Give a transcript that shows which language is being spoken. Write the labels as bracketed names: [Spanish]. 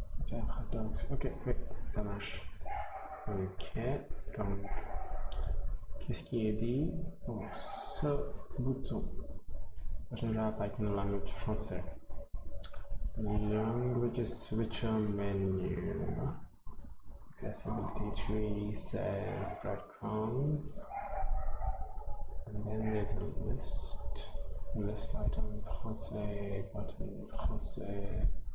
[French] Paradoxe. Ok, oui, ça marche. Ok, donc, qu'est-ce qui est dit pour ce bouton? Button apparaît dans la langue français. [English] Language switcher menu. Accessibility tree says breadcrumbs. And then there's a list. List item français, button français.